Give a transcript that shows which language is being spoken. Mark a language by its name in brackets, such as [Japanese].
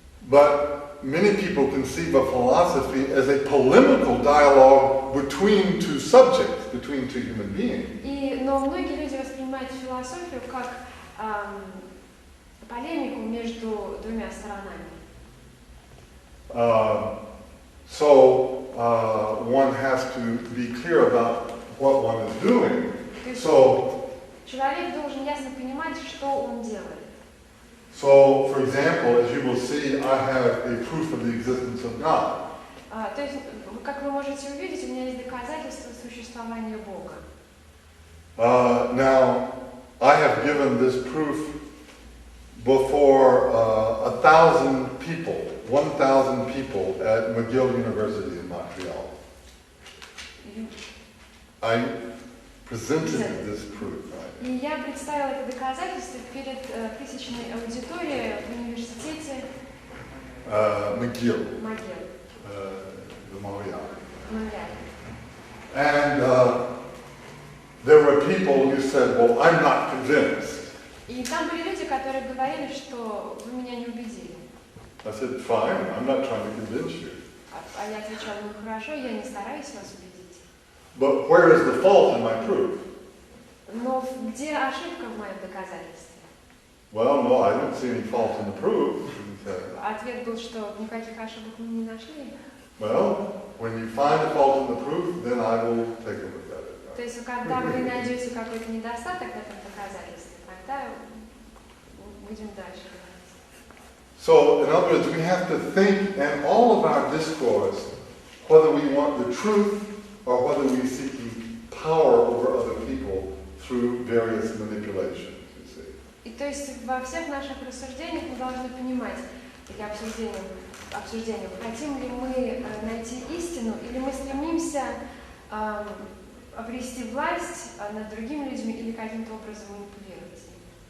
[English] But many people conceive of philosophy as a polemical dialogue between two subjects, between two human beings. [Russian] Но многие люди воспринимают философию как полемику между двумя сторонами. [English] So one has to be clear about what one is doing. So [Russian] Человек должен ясно понимать, что он делает. [English] So, for example, as you will see, I have a proof of the existence of God. [Russian] То есть, как вы можете увидеть, у меня есть доказательства существования Бога. [English] Now, I have given this proof before 1,000 people, 1,000 people at McGill University in Montreal. I presented this proof. [Russian] И я представила это доказательство перед тысячной аудиторией в университете [English] McGill. McGill. Montreal. [Russian] Монреаль. [English] And there were people who said, well, I'm not convinced. [Russian] И там были люди, которые говорили, что вы меня не убедили. [English] I said, fine, I'm not trying to convince you. [Russian] А я отвечала, ну хорошо, я не стараюсь вас убедить. [English] But where is the fault in my proof? [Russian] Но где ошибка в моем доказательстве? [English] Well, no, I don't see any fault in the proof. [Russian] Ответ был, что никаких ошибок мы не нашли. [English] Well, when you find a fault in the proof, then I will take a look at it. [Russian] То есть, когда вы найдете какой-то недостаток в этом доказательстве, тогда будем дальше говорить. [English] So, in other words, we have to think in all of our discourse, whether we want the truth or whether we're seeking power over other people through various manipulations, you see. [Russian] И то есть во всех наших рассуждениях мы должны понимать, или обсуждениям, хотим ли мы найти истину, или мы стремимся обрести власть над другими людьми или каким-то образом манипулировать ими.